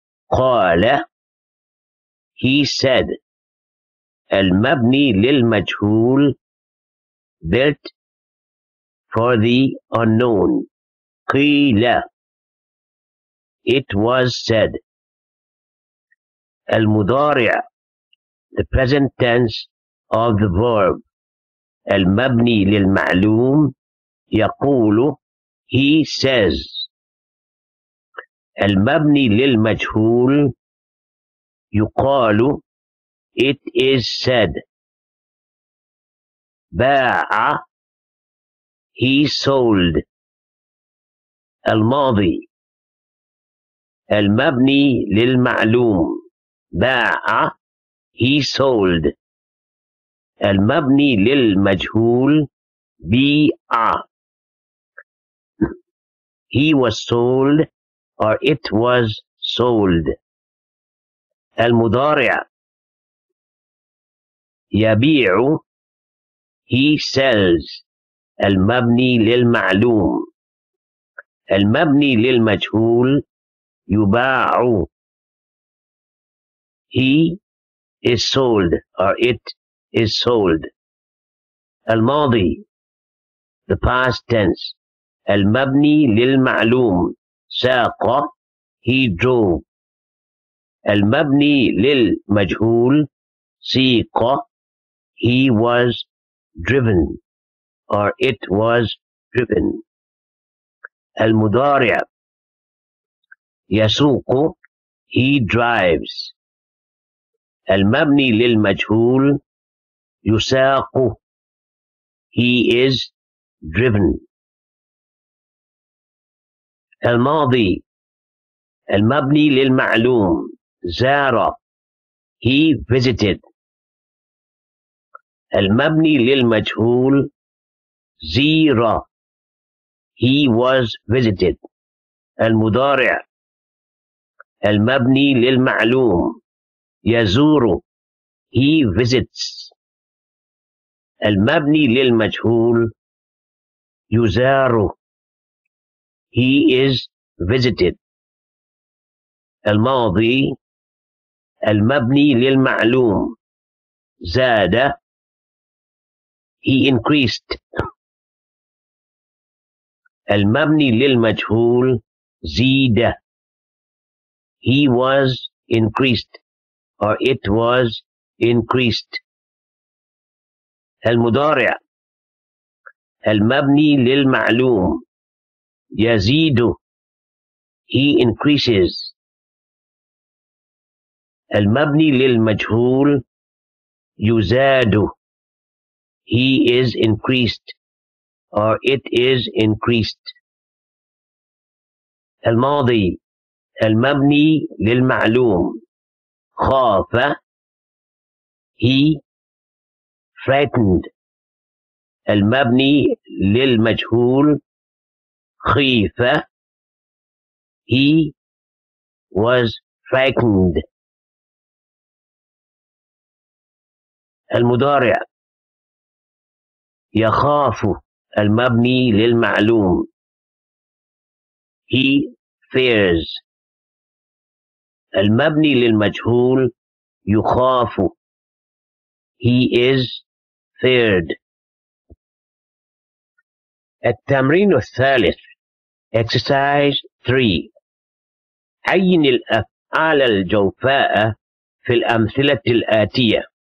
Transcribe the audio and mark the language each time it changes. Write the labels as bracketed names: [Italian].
[Arabic] قال, [English] he said. [Arabic] المبني للمجهول, [English] built for the unknown. [Arabic] قيل, [English] it was said. [Arabic] المضارع, [English] the present tense of the verb. [Arabic] المبني للمعلوم, يقول, [English] he says. [Arabic] المبني للمجهول, يقال, [English] it is said. [Arabic] باع, [English] he sold. [Arabic] الماضي, المبني للمعلوم, باع, [English] he sold. [Arabic] المبني للمجهول, بيع, [English] he was sold or it was sold. [Arabic] المضارع, يبيع, [English] he sells. [Arabic] المبني للمعلوم. المبني للمجهول, يباع, [English] he is sold or it is sold. [Arabic] الماضي, [English] the past tense. [Arabic] المبني للمعلوم, ساق, [English] he drove. [Arabic] المبني للمجهول, سيق, [English] he was driven or it was driven. [Arabic] المضارع, يسوق, [English] he drives. [Arabic] المبني للمجهول, يساق, [English] he is driven. [Arabic] الماضي, المبني للمعلوم, زار, [English] he visited. [Arabic] المبني للمجهول, زير, [English] he was visited. [Arabic] المضارع, المبني للمعلوم, يزور, [English] he visits. [Arabic] المبني للمجهول, يزار, [English] he is visited. [Arabic] الماضي, المبني للمعلوم, زاد, [English] he increased. [Arabic] المبني للمجهول, زيد, [English] he was increased or it was increased. [Arabic] المضارع, المبني للمعلوم, يزيد, [English] he increases. [Arabic] المبني للمجهول, يزاد, [English] he is increased or it is increased. [Arabic] الماضي المبني للمعلوم خاف [English] he frightened. [Arabic] المبني للمجهول خيف [English] he was frightened. [Arabic] المضارع يخاف المبني للمعلوم [English] he fears. [Arabic] المبني للمجهول يخاف [English] he is feared. [Arabic] التمرين الثالث [English] exercise 3 [Arabic] عين الأفعال الجوفاء في الأمثلة الآتية.